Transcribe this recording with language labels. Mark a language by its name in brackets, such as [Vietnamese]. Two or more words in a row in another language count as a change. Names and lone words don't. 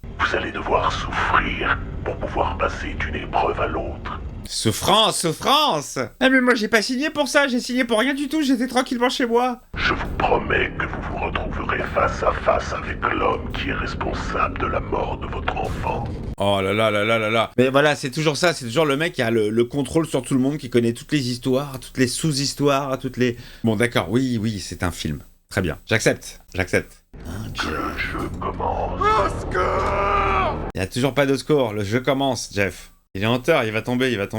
[French] Vous allez devoir souffrir pour pouvoir passer d'une épreuve à l'autre. Souffrance, souffrance. Ah mais moi j'ai pas signé pour ça, j'ai signé pour rien du tout, j'étais tranquillement chez moi. Je vous promets que vous vous retrouverez face à face avec l'homme qui est responsable de la mort de votre enfant. Oh là là là là là là. Mais voilà, c'est toujours ça, c'est toujours le mec qui a le contrôle sur tout le monde, qui connaît toutes les histoires, toutes les sous-histoires, toutes les... Bon d'accord, oui, c'est un film. Très bien, j'accepte. Que le jeu commence. Au secours! Il y a toujours pas de score, le jeu commence, Jeff. Il est en hauteur, il va tomber.